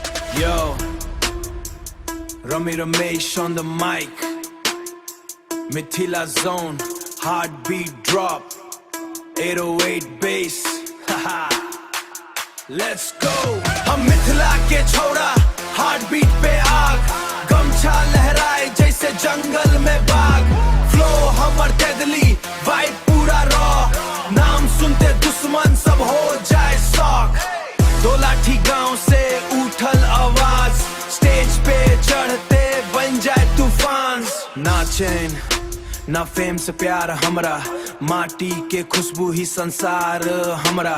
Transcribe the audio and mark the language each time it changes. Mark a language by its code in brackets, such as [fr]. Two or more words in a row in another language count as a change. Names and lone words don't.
[en] Yo, Rami Ramesh on the mic. Mithila zone, heartbeat drop, 808 bass. Haha, let's go. [mai] हम मिथिला के छोड़ा, heartbeat पे आग, गमछा लहराए जैसे जंगल में बाग. Flow हमर [en] deadly, vibe [mai] पूरा raw. नाम सुनते दुश्मन सब हो जाए शॉक. दो लाठी गांव से उठल आवाज, स्टेज पे चढ़ते बन जाए तूफान. ना चैन ना फेम से प्यार हमरा, माटी के खुशबू ही संसार हमरा.